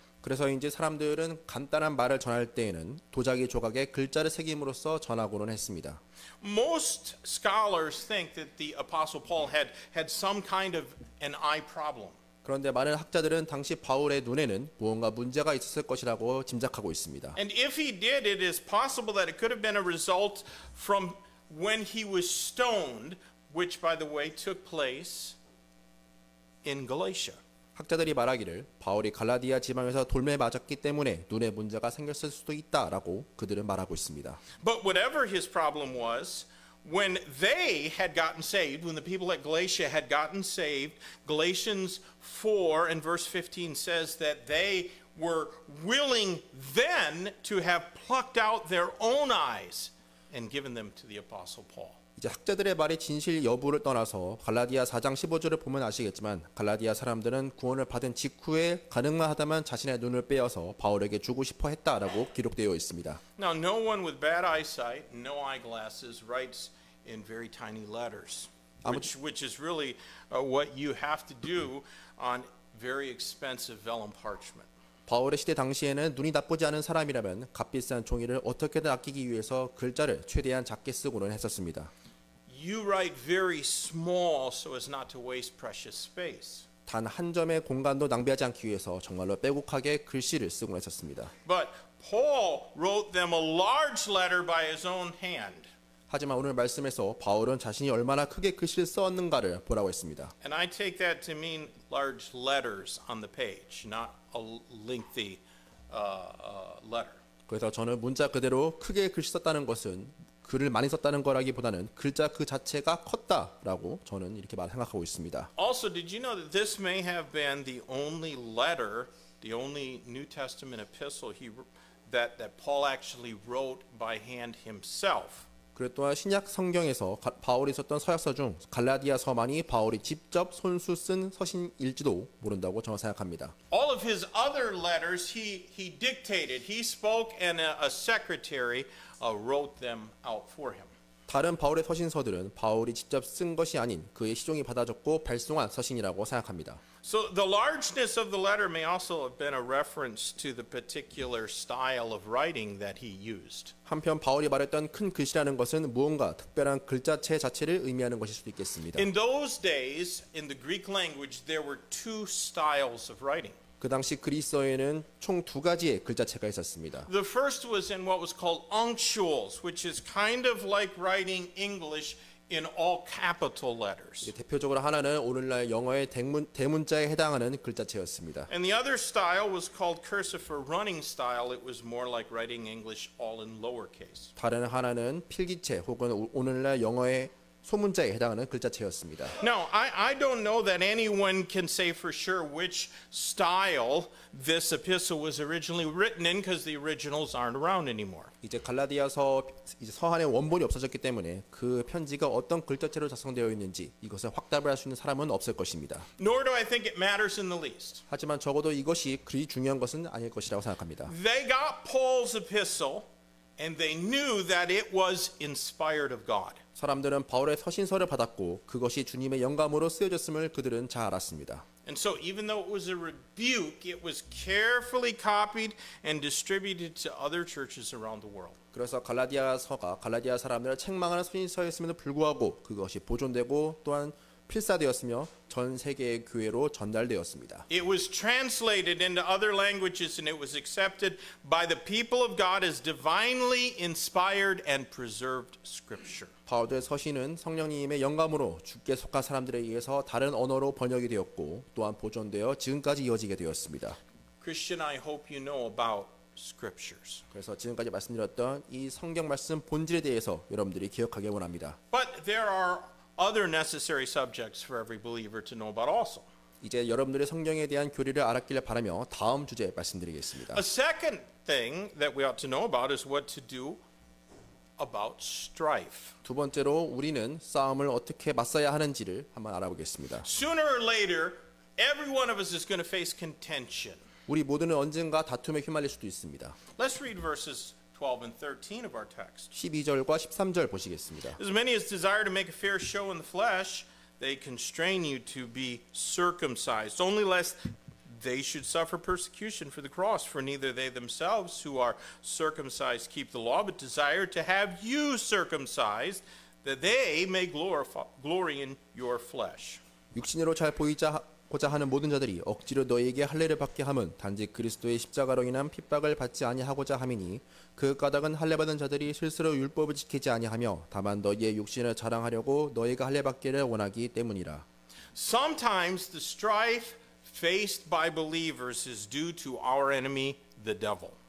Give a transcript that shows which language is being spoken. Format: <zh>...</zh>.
<ko>그래서 이제 사람들은 간단한 말을 전할 때에는 도자기 조각에 글자를 새김으로써 전하고는 했습니다.</ko> <en>Most scholars think that the Apostle Paul had some kind of an eye problem.</en> <ko>그런데 많은 학자들은 당시 바울의 눈에는 무언가 문제가 있었을 것이라고 짐작하고 있습니다.</ko> <en>And if he did, it is possible that it could have been a result from when he was stoned, which, by the way, took place in Galatia.</en> <ko>학자들이 말하기를 바울이 갈라디아 지방에서 돌매 맞았기 때문에 눈에 문제가 생겼을 수도 있다라고 그들은 말하고 있습니다.</ko> <en>But whatever his problem was, when they had gotten saved, when the people at Galatia had gotten saved, Galatians 4 and verse 15 says that they were willing then to have plucked out their own eyes and given them to the Apostle Paul.</en> <ko>이제 학자들의 말이 진실 여부를 떠나서 갈라디아 4장 15절을 보면 아시겠지만 갈라디아 사람들은 구원을 받은 직후에 가능만 하다면 자신의 눈을 빼어서 바울에게 주고 싶어 했다라고 기록되어 있습니다.</ko> <en>Now, no one with bad eyesight, no eyeglasses, writes in very tiny letters, which is really what you have to do on very expensive vellum parchment.</en> <ko>바울의 시대 당시에는 눈이 나쁘지 않은 사람이라면 값비싼 종이를 어떻게든 아끼기 위해서 글자를 최대한 작게 쓰고는 했었습니다.</ko> <en>you write very small so as not to waste precious space.</en> <ko>단 한 점의 공간도 낭비하지 않기 위해서 정말로 빼곡하게 글씨를 쓰곤 했었습니다.</ko> <en>But Paul wrote them a large letter by his own hand.</en> <ko>하지만 오늘 말씀에서 바울은 자신이 얼마나 크게 글씨를 썼는가를 보라고 했습니다.</ko> <en>And I take that to mean large letters on the page, not a lengthy letter.</en> <ko>그래서 저는 문자 그대로 크게 글씨 썼다는 것은 글을 많이 썼다는 거라기보다는 글자 그 자체가 컸다라고 저는 이렇게 생각하고 있습니다.</ko> <en>Also, did you know that this may have been the only letter, the only New Testament epistle that Paul actually wrote by hand himself?</en> <ko>그리고 또한 신약 성경에서 바울이 썼던 서약서 중 갈라디아서만이 바울이 직접 손수 쓴 서신일지도 모른다고 저는 생각합니다.</ko> <en>All of his other letters he dictated, he spoke, and a secretary wrote them out for him.</en> <ko>다른 바울의 서신서들은 바울이 직접 쓴 것이 아닌 그의 시종이 받아 적고 발송한 서신이라고 생각합니다.</ko> <en>So the largeness of the letter may also have been a reference to the particular style of writing that he used.</en> <ko>한편 바울이 말했던 큰 글씨라는 것은 무언가 특별한 글자체 자체를 의미하는 것일 수도 있겠습니다.</ko> <en>In those days, in the Greek language, there were two styles of writing.</en> <ko>그 당시 그리스어에는 총 두 가지의 글자체가 있었습니다.</ko> <en>The first was in what was called unctuals, which is kind of like writing English in all capital letters.</en> <ko>대표적으로 하나는 오늘날 영어의 대문자에 해당하는 글자체였습니다.</ko> <en>And the other style was called cursive or running style. It was more like writing English all in lowercase.</en> <ko>다른 하나는 필기체 혹은 오늘날 영어의 소문자에 해당하는 글자체였습니다.</ko> <en>Now, I don't know that anyone can say for sure which style this epistle was originally written in because the originals aren't around anymore.</en> <ko>이제 갈라디아서 서한의 원본이 없어졌기 때문에 그 편지가 어떤 글자체로 작성되어 있는지 이것을 확답을 할 수 있는 사람은 없을 것입니다.</ko> <en>Nor do I think it matters in the least.</en> <ko>하지만 적어도 이것이 그리 중요한 것은 아닐 것이라고 생각합니다.</ko> <en>They got Paul's epistle and they knew that it was inspired of God.</en> <ko>사람들은 바울의 서신서를 받았고 그것이 주님의 영감으로 쓰여졌음을 그들은 잘 알았습니다.</ko> <en>And so even though it was a rebuke, it was carefully copied and distributed to other churches around the world.</en> <ko>그래서 갈라디아서가 갈라디아 사람들을 책망하는 서신서였음에도 불구하고 그것이 보존되고 또한 필사되었으며 전 세계의 교회로 전달되었습니다.</ko> <en>It was translated into other languages and it was accepted by the people of God as divinely inspired and preserved scripture.</en> <ko>바울의 서신은 성령님의 영감으로 주께 속한 사람들에 의해서 다른 언어로 번역이 되었고 또한 보존되어 지금까지 이어지게 되었습니다.</ko> <en>Christian, I hope you know about scriptures.</en> <ko>그래서 지금까지 말씀드렸던 이 성경 말씀 본질에 대해서 여러분들이 기억하길 원합니다.</ko> <en>But there are other necessary subjects for every believer to know about also.</en> <ko>이제 여러분들의 성경에 대한 교리를 알았기를 바라며 다음 주제 말씀드리겠습니다.</ko> <en>A second thing that we ought to know about is what to do about strife.</en> <ko>두 번째로 우리는 싸움을 어떻게 맞서야 하는지를 한번 알아보겠습니다.</ko> <en>Sooner or later, every one of us is going to face contention.</en> <ko>우리 모두는 언젠가 다툼에 휘말릴 수도 있습니다.</ko> <en>Let's read verses 12 and 13 of our text.</en> <ko>12절과 13절 보시겠습니다.</ko> <en>As many as desire to make a fair show in the flesh, they constrain you to be circumcised, only lest they should suffer persecution for the cross. For neither they themselves who are circumcised keep the law, but desire to have you circumcised, that they may glory in your flesh.</en> <ko>육신으로 잘 보이고자 하는 모든 자들이 억지로 너희에게 할례를 받게 함은 단지 그리스도의 십자가로 인한 핍박을 받지 아니하고자 함이니 그 까닭은 할례 받은 자들이 스스로 율법을 지키지 아니하며 다만 너희의 육신을 자랑하려고 너희가 할례 받기를 원하기 때문이라.</ko> <en>Sometimes the strife faced by believers is due to our enemy, the devil.</en>